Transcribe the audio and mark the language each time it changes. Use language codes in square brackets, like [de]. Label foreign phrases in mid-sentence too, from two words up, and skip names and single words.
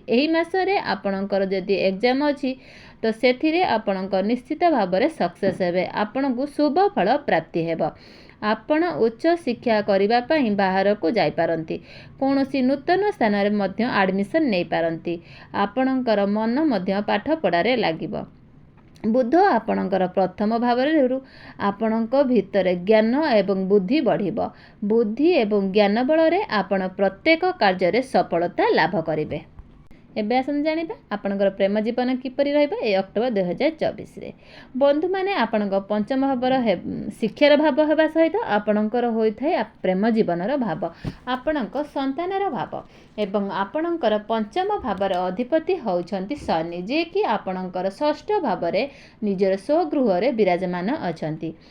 [or] ଏହି ମାସରେ ଆପଣଙ୍କର ଯଦି ଏଗ୍ଜାମ୍ ଅଛି ତ ସେଥିରେ ଆପଣଙ୍କର ନିଶ୍ଚିତ ଭାବ ସକ୍ସେସ୍ ହେବେ, ଆପଣଙ୍କୁ ଶୁଭ ଫଳ ପ୍ରାପ୍ତି ହେବ। ଆପଣ ଉଚ୍ଚ ଶିକ୍ଷା କରିବା ପାଇଁ ବାହାର କୁ ଯାଇ ପାରନ୍ତି, କୌଣସି ନୂତନ ସ୍ଥାନ ରେ ମଧ୍ୟ ଏଡମିଶନ୍ ନେଇ ପାରନ୍ତି। ଆପଣଙ୍କର ମନ ମଧ୍ୟ ପାଠ ପଢ଼ାରେ ଲାଗିବ। ବୁଧ ଆପଣଙ୍କର ପ୍ରଥମ ଭାବ ଆପଣଙ୍କ ଭିତର ଜ୍ଞାନ ଏବଂ ବୁଦ୍ଧି ବଢ଼ିବ। ବୁଦ୍ଧି ଏବଂ ଜ୍ଞାନ ବଳ ରେ ଆପଣ ପ୍ରତ୍ୟେକ କାର୍ଯ୍ୟ ରେ ସଫଳତା ଲାଭ କରିବେ। ଏବେ ଆସନ୍ତୁ ଜାଣିବା ଆପଣଙ୍କର ପ୍ରେମ ଜୀବନ କିପରି ରହିବ ଏ ଅକ୍ଟୋବର 2024 ରେ। ବନ୍ଧୁ ମାନେ ଆପଣଙ୍କ ପଞ୍ଚମ ଭାବର ଶିକ୍ଷାର ଭାବ ହେବା ସହିତ ଆପଣଙ୍କର ହୋଇଥାଏ ପ୍ରେମ ଜୀବନର ଭାବ, ଆପଣଙ୍କ ସନ୍ତାନର ଭାବ ଏବଂ ଆପଣଙ୍କର ପଞ୍ଚମ ଭାବର ଅଧିପତି ହେଉଛନ୍ତି ଶନି, ଯେ କି ଆପଣଙ୍କର ଷଷ୍ଠ ଭାବରେ ନିଜର ସ୍ୱଗୃହ ରେ ବିରାଜମାନ ଅଛନ୍ତି।